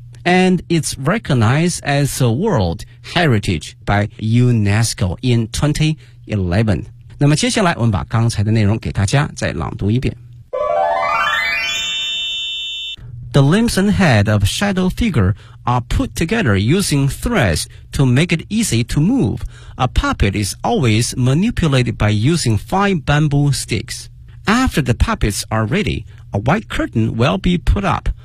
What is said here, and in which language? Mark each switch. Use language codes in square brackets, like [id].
[en] And it's recognized as a World Heritage by UNESCO in 2011. [zh] 那么接下来我们把刚才的内容给大家再朗读一遍。 [en] The limbs and head of shadow figure are put together using threads to make it easy to move. A puppet is always manipulated by using 5 bamboo sticks. After the puppets are ready, a white curtain will be put up.